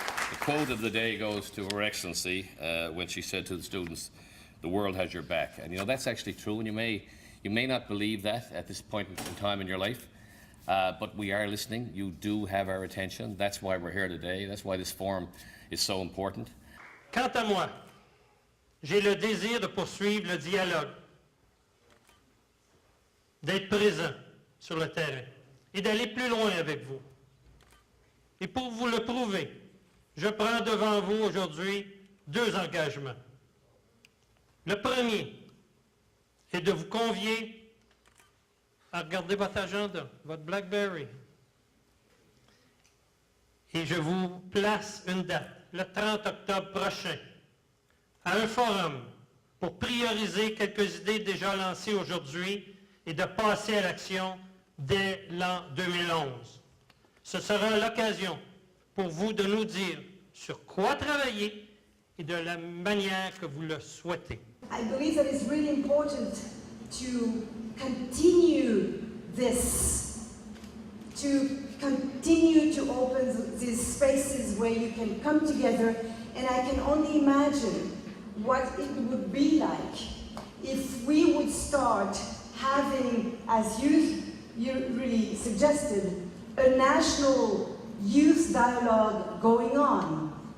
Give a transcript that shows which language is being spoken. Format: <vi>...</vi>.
<en>The quote of the day goes to Her Excellency when she said to the students, "The world has your back." And you know, that's actually true, and you may not believe that at this point in time in your life, but we are listening. You do have our attention. That's why we're here today. That's why this forum is so important.</en> <fr>Quant à moi, j'ai le désir de poursuivre le dialogue, d'être présent sur le terrain et d'aller plus loin avec vous. Et pour vous le prouver, je prends devant vous aujourd'hui 2 engagements. Le premier est de vous convier à regarder votre agenda, votre BlackBerry. Et je vous place une date, le 30 octobre prochain, à un forum pour prioriser quelques idées déjà lancées aujourd'hui et de passer à l'action dès l'an 2011. Ce sera l'occasion pour vous de nous dire sur quoi travailler et de la manière que vous le souhaitez.</fr> <en>I believe that it's really important to continue this, to continue to open these spaces where you can come together, and I can only imagine what it would be like if we would start having, as you really suggested, a national youth dialogue going on.</en>